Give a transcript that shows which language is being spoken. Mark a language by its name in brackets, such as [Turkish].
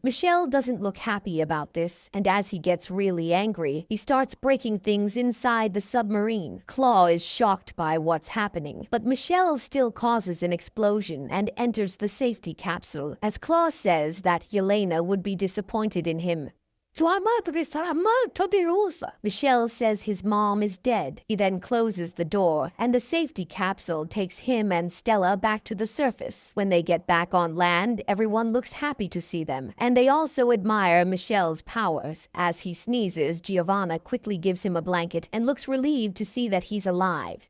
[English] Michele doesn't look happy about this, and as he gets really angry, he starts breaking things inside the submarine. Claw is shocked by what's happening, but Michele still causes an explosion and enters the safety capsule. As Claw says that Yelena would be disappointed in him, [Italian] Tua madre sarà molto delusa. [English] Michele says his mom is dead. He then closes the door, and the safety capsule takes him and Stella back to the surface. When they get back on land, everyone looks happy to see them, and they also admire Michele's powers. As he sneezes, Giovanna quickly gives him a blanket and looks relieved to see that he's alive.